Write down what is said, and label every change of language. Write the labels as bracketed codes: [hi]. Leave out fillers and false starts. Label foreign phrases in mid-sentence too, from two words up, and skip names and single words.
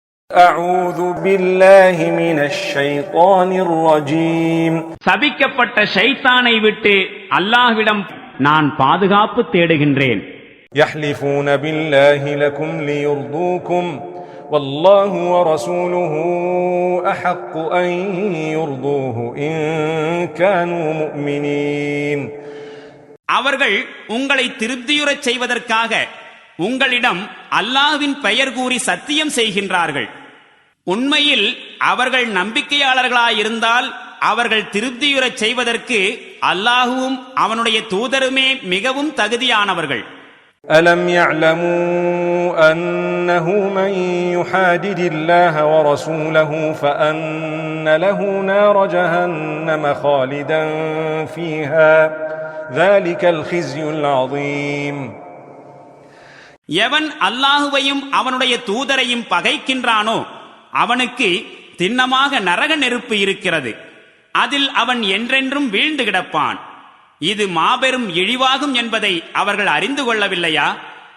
[ar] أعوذ بالله من الشيطان الرجيم [ta] சபிக்கப்பட்ட ஷைத்தானை விட்டு அல்லாஹ்விடம் நான் பாதுகாப்பு தேடுகின்றேன். [ar] يحلفون بالله لكم ليرضوكم والله ورسوله أحق أن يرضوه إن كانوا مؤمنين. [ta] அவர்கள் உங்களை திருப்தியுறச் செய்வதற்காக உங்களிடம் அல்லாஹ்வின் பெயர் கூறி சத்தியம் செய்கின்றார்கள். உண்மையில் அவர்கள் நம்பிக்கையாளர்களாயிருந்தால் அவர்கள் திருப்தியுறச் செய்வதற்கு அல்லாஹுவும் அவனுடைய தூதருமே மிகவும் தகுதியானவர்கள். [ar] ألم يعلموا أنه من يحادد الله ورسوله فأن له نار جهنم خالدا فيها ذلك الخزي العظيم. [ta] எவன் அல்லாஹுவையும் அவனுடைய தூதரையும் பகைக்கின்றானோ அவனுக்கு திண்ணமாக நரக நெருப்பு இருக்கிறது. அதில் அவன் என்றென்றும் வீழ்ந்து கிடப்பான். இது மாபெரும் இழிவாகும் என்பதை அவர்கள் அறிந்து கொள்ளவில்லையா?